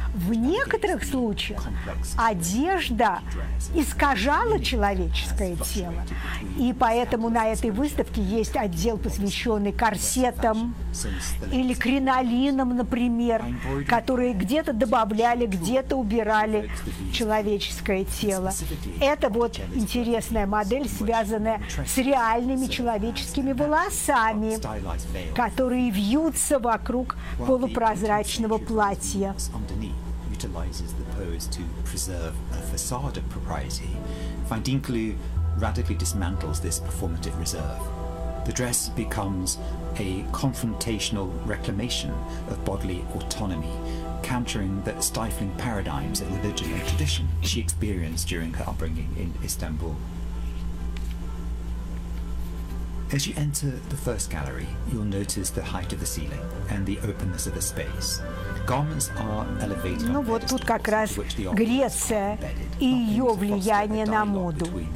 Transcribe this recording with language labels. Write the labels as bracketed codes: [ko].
[ru] В некоторых случаях одежда искажала человеческое тело, и поэтому на этой выставке есть отдел, посвященный корсетам или кринолинам, например, которые где-то добавляли, где-то убирали человеческое тело. Это вот интересная модель, связанная с реальными человеческими волосами, которые вьются вокруг полупрозрачного платья. [en] Underneath utilizes the pose to preserve a facade of propriety. Findinklu radically dismantles this performative reserve. The dress becomes a confrontational reclamation of bodily autonomy, countering the stifling paradigms of religion and tradition she experienced during her upbringing in Istanbul. As you enter the first gallery, you'll notice the height of the ceiling and the openness of the space. Garments are elevated. [ru] Ну вот тут как раз Греция и ее влияние на моду.